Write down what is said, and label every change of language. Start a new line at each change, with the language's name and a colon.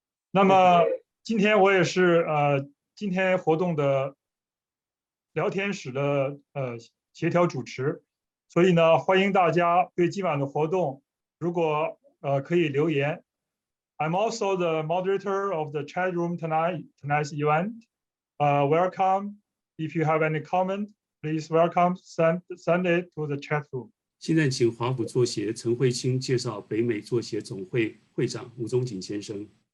Chinese: 那么今天我也是今天活动的聊天室的协调主持，所以呢，欢迎大家对今晚的活动，如果可以留言。
English: I'm also the moderator of the chat room tonight's event. Welcome. If you have any comment, please welcome send it to the chat room.
Chinese: 现在请华府作协陈慧清介绍北美作协总会会长吴宗锦先生。